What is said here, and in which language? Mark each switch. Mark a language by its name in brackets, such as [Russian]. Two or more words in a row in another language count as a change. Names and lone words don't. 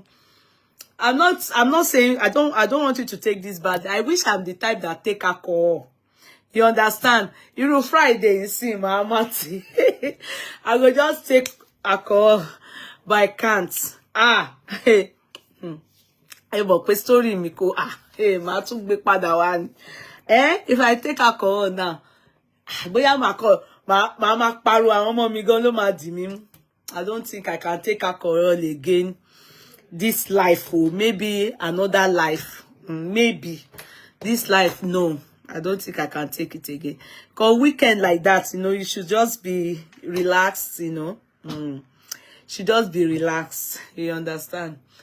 [English] I'm not saying I don't want you to take this bad. I wish I'm the type that take alcohol. You understand? You know, Friday, you see, my auntie. I go just take alcohol, but I can't. Hey. Hey, but story me go, [Yoruba] hey, ma tún gbé padà wá ni. [English] If I take alcohol now, [Yoruba] bóyá ma pariwo àwọn ọmọ mi gan ló ma dì mí mú. [English] I don't think I can take alcohol again. This life, or maybe another life. Maybe. This life, no. I don't think I can take it again. Because weekend like that, you know, you should just be relaxed, you know. Should just be relaxed. You understand?